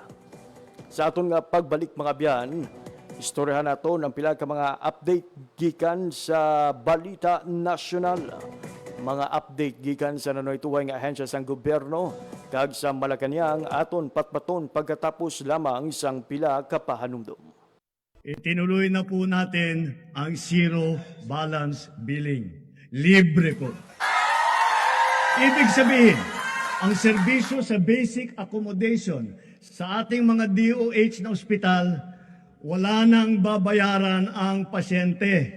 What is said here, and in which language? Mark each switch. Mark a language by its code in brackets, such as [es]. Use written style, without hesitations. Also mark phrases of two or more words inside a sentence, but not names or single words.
[hil] Sa aton nga pagbalik mga biyan, istoryahan nato ng pila ka mga update gikan sa Balita Nasyonal. Mga update gikan sa nanoy-tuway nga ahensya sang gobyerno kag sa Malacañang aton patpaton pagkatapos lamang sang pila ka pahanumdum. [tl] Itinuloy na po natin ang zero balance billing. Libre po. Ibig sabihin, ang serbisyo sa basic accommodation sa ating mga DOH na ospital, wala nang babayaran ang pasyente.